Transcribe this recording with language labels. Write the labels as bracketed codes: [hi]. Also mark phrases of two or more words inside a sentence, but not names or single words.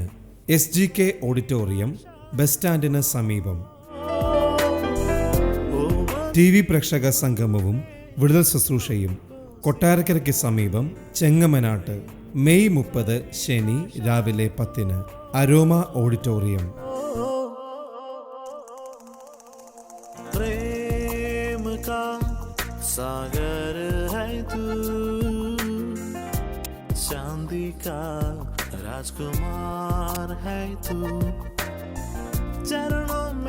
[ml] SGK ഓഡിറ്റോറിയം, ബസ് സ്റ്റാൻഡിന് സമീപം. TV പ്രേക്ഷക സംഗമവും വിടുതൽ ശുശ്രൂഷയും കൊട്ടാരക്കരയ്ക്ക് സമീപം ചെങ്ങമനാട്ട് മെയ് 30 ശനി രാവിലെ 10-ന്. അരോമ ഓഡിറ്റോറിയം. [hi] प्रेम का सागर है तू, चांदी का राजकुमार है तू, चरणों